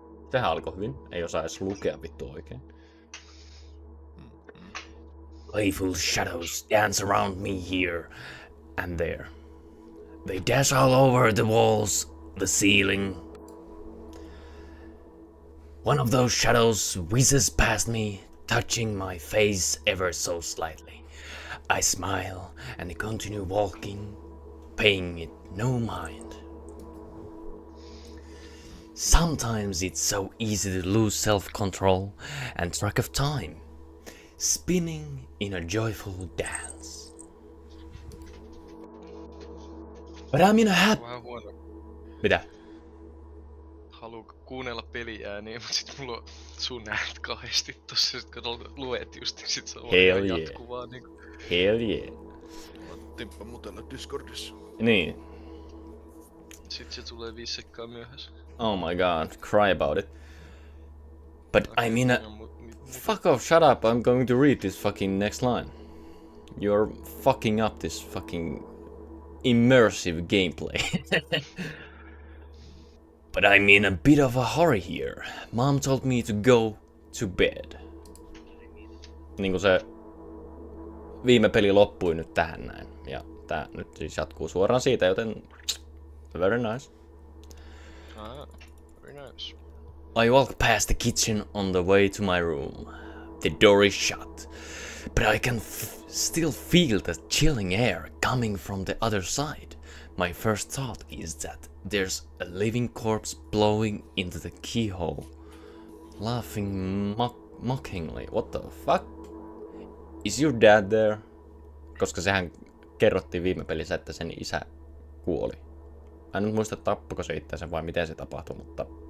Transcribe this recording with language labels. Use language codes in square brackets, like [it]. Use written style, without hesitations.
[fi] Sehän alkoi hyvin, ei osaa edes lukea vittu oikein. [en] Playful shadows dance around me here and there. They dash all over the walls, the ceiling. One of those shadows whizzes past me, touching my face ever so slightly. I smile and continue walking, paying it no mind. Sometimes it's so easy to lose self-control and track of time, spinning in a joyful dance. But I'm in a [fi] Vähän huono. Mitä? Haluu kuunnella peliääniä, mut sit mulla on sun äänet kahdesti tossa, sit kun luet just, niin sit se on [en] Hell [fi] ihan [en] yeah. [fi] jatkuvaa niinku. [en] Hell yeah. [fi] Timppa mutella Discordissa. Niin. Sit se tulee 5 sekkaa myöhässä. [en] Oh my god, cry about it. But I'm in a... Fuck off, shut up, I'm going to read this fucking next line. You're fucking up this fucking immersive gameplay. But I'm in a bit of a hurry here. Mom told me to go to bed. [fi] Niinku se viime peli loppui nyt tähän näin. Ja tää nyt siis jatkuu suoraan siitä, joten [en] very nice. Very nice. I walk past the kitchen on the way to my room. The door is shut, but I can still feel the chilling air coming from the other side. My first thought is that there's a living corpse blowing into the keyhole, laughing mockingly. What the fuck? Is your dad there? [fi] Koska sehän kerrottiin viime pelissä, että sen isä kuoli. Mä en nyt muista, tappako se itseänsä vai miten se tapahtui, mutta...